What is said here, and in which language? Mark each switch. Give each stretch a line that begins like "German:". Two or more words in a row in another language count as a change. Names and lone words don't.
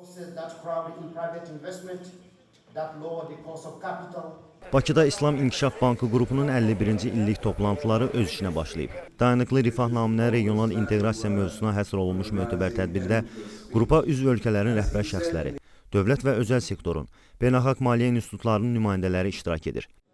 English: resources that crowd in private investment, that lower the cost of capital.
Azerbaijani: Bakıda İslam İnkişaf Bankı qrupunun 51-ci illik toplantıları öz işinə başlayıb. Dayanıqlı rifah naminə regional inteqrasiya mövzusuna həsr olunmuş mötəbər tədbirdə qrupa üzv ölkələrin rəhbər şəxsləri, dövlət və özəl sektorun, beynəlxalq maliyyə institutlarının nümayəndələri iştirak edir.